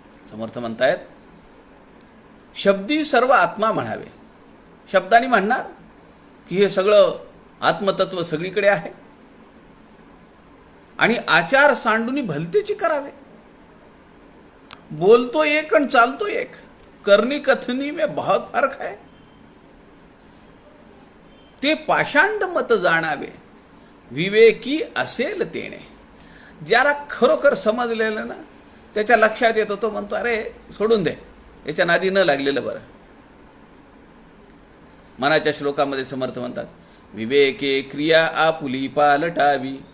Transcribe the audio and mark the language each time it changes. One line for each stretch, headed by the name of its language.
Marathi: समर्थ म्हणतायत शब्दी सर्व आत्मा म्हणावे. शब्दानी म्हणणार की हे सगळं आत्मतत्व सगळीकडे आहे आणि आचार सांडूनी भलतेची करावे. बोलतो एक आणि चालतो एक,
Hindi: करनी कथनी में बहुत फर्क है.
Marathi: ते पाषांड मत जाणावे, विवेकी असेल तेणे. ज्याला खरोखर समजलेलं ना, त्याच्या लक्षात येतं, तो म्हणतो अरे सोडून दे, याच्या नादी न लागलेलं बरं. मनाच्या श्लोकामध्ये समर्थ म्हणतात, विवेके क्रिया आपुली पालटावी.